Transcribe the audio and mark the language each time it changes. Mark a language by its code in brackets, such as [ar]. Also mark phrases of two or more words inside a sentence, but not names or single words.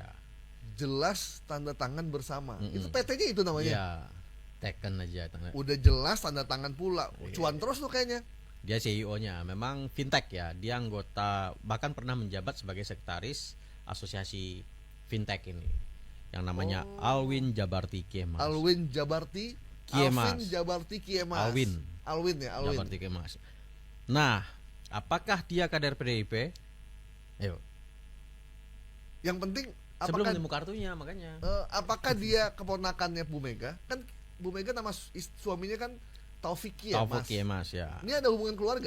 [id] Jelas Tanda Tangan Bersama. Itu PT-nya itu namanya? Iya, Teken aja. Udah jelas tanda tangan pula. Cuan terus tuh kayaknya. Dia CEO-nya, memang fintech ya. Dia anggota, bahkan pernah menjabat sebagai sekretaris asosiasi fintech ini, yang namanya Alwin Jabarti Kiemas. Alwin Jabarti Kiemas. Alwin Jabarti Kiemas. Alwin Jabarti Kiemas. Nah, apakah dia kader PDIP? Ayo. Yang penting sebelum nemu kartunya, makanya. Apakah dia keponakannya Bu Mega? Kan Bu Mega nama suaminya kan Taufik Kiemas ya. Ini ada hubungan keluarga?